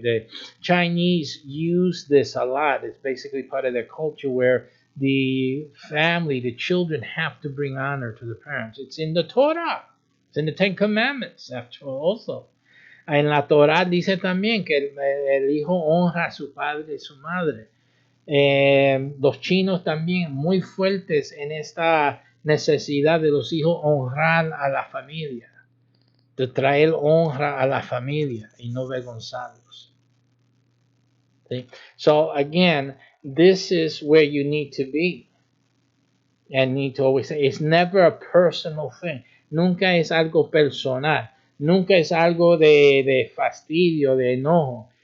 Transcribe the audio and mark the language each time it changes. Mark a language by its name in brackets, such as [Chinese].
[English] The Chinese use this a lot. It's basically part of their culture where the family, the children have to bring honor to the parents. It's in the Torah. It's in the Ten Commandments, after all, also. [Spanish] En la Torah dice también que el hijo honra a su padre y su madre. Los chinos también muy fuertes en esta necesidad de los hijos honrar a la familia, de traer honra a la familia y no avergonzarlos. ¿Sí? [English] So again, this is where you need to be. And need to always say, it's never a personal thing. [Spanish] Nunca es algo personal. Nunca es algo de fastidio, de enojo.